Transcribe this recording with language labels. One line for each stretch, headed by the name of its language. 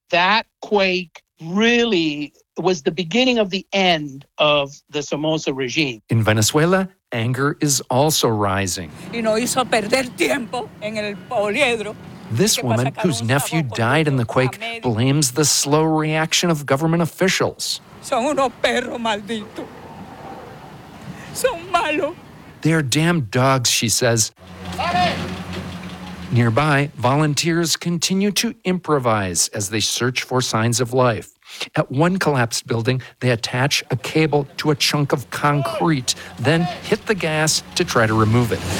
English: That quake really was the beginning of the end of the Somoza regime. In Venezuela, anger is also rising. This woman, whose nephew died in the quake, blames the slow reaction of government officials.
Spanish: Son unos perros malditos.
English: They are damned dogs, she says. Nearby, volunteers continue to improvise as they search for signs of life. At one collapsed building, they attach a cable to a chunk of concrete, then hit the gas to try to remove it.